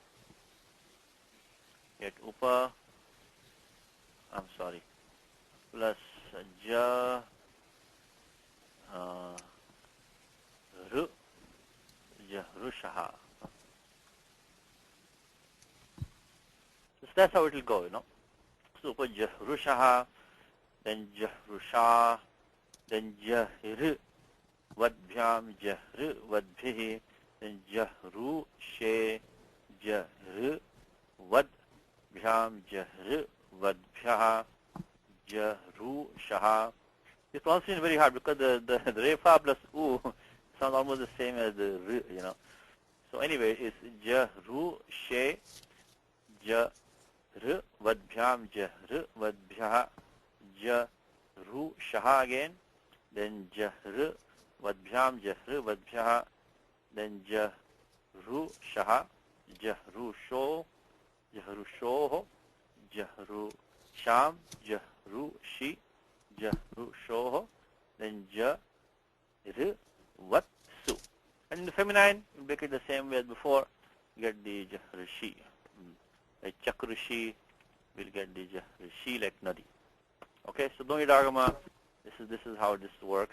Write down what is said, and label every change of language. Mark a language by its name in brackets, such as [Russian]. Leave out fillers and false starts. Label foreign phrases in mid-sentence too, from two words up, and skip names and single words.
[English] Get upa. I'm sorry. [Sanskrit] Plus ja ru jahrushaha. [English] So that's how it will go, So [Sanskrit] upa jahrushaha, [English] then jahrusha, then jahir. [Sanskrit] Vadbhyam jahru vadbhihi, then jahru she jahr vad bhyam jahr vad bhyah jahru shaha. [English] This pronunciation is very hard because the refa plus u sounds almost the same as the r, So anyway, it's [Sanskrit] jahru she jahr vad bhyam jahr vad bhyah jahru shaha again, then jahr vad bhyam jahr vad bhyah, then jahru shaha jahru sho jahru shoho jahru sham jahru shi jahru shoho, then jahr vad su. [English] And in the feminine, we make it the same way as before. You get the jahrishi. Like chakrushi, we'll get the jahrishi like nadi. Okay, so don't idagama. This is how this works.